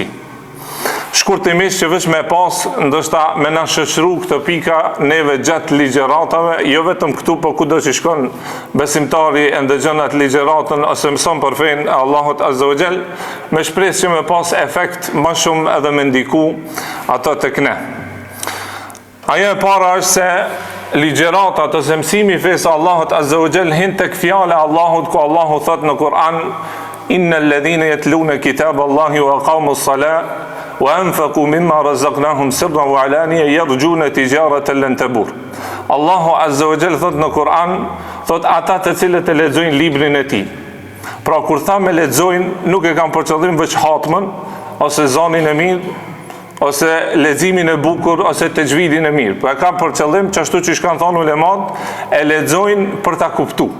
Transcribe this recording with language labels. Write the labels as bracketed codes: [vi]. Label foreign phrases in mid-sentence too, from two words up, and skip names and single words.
[sq] Shkurtimisht që veç me pas, ndoshta me na shoqëru këtë pika neve gjatë ligjëratave, jo vetëm këtu, po kudo që shkon besimtari e ndëgjon atë ligjëratën ose mëson për fenë e Allahut [ar] عز وجل, [sq] me shpresë që me pas efekt më shumë edhe me ndiku ato tek ne. Ajo e para është se ligjeratat ose mësimi i fesë Allahut [ar] عز وجل [sq] hin tek fjala e Allahut ku Allahu thot në Kur'an [ar] إن الذين يتلون كتاب الله وأقاموا الصلاة وأنفقوا مما رزقناهم سرا وعلانية يرجون تجارة لن تبور. [sq] Allahu [ar] عز وجل [sq] thot në Kur'an, thot ata të cilët e lexojnë librin e tij. Pra kur tha me lexojnë, nuk e kanë për qëllim veç hatmën ose zonin e mirë ose leximin e bukur ose tajvidin e mirë. Po e kanë për qëllim çashtu që kanë thonë ulemat, e lexojnë për ta kuptuar.